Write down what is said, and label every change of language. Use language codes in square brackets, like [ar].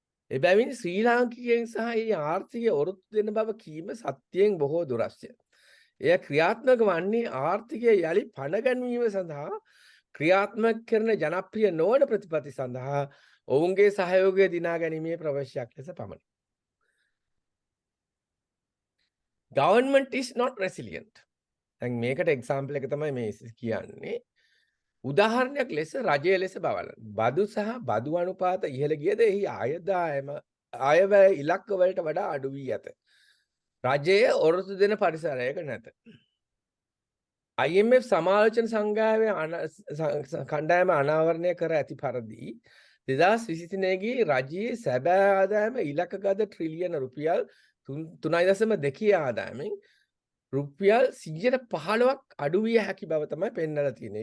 [si] එබැවින් ශ්‍රී ලාංකිකයන් සහ ඒ ආර්ථිකය ඔරොත්තු දෙන බව කීම සත්‍යයෙන් බොහෝ දුරස්ය. එය ක්‍රියාත්මක වන්නේ ආර්ථිකය යලි පණ ගැන්වීම සඳහා ක්‍රියාත්මක කරන ජනප්‍රිය නොවන ප්‍රතිපත්ති සඳහා ඔවුන්ගේ සහයෝගය දිනා ගැනීමේ ප්‍රවේශයක් ලෙස පමණි. [en] Government is not resilient. [si] දැන් මේකට එක්සැම්පල් එක තමයි මේ කියන්නේ. උදාහරණයක් ලෙස රජය ලෙස බලන්න. බදු සහ බදු අනුපාත ඉහළ ගියද එහි ආයවැය ඉලක්ක වලට වඩා අඩු වී ඇත. රජයේ ඔරොත්තු දෙන පරිසරයක නැත. IMF සමාලෝචන සංගායමේ කණ්ඩායම අනාවරණය කර ඇති පරිදි 2023 ගේ රජයේ සැබෑ ආදායම ඉලක්කගත ට්‍රිලියන රුපියල් 3.2 ආදායමෙන් රුපියල් 115ක් අඩු විය හැකි බව තමයි පෙන්වලා තියෙන්නේ.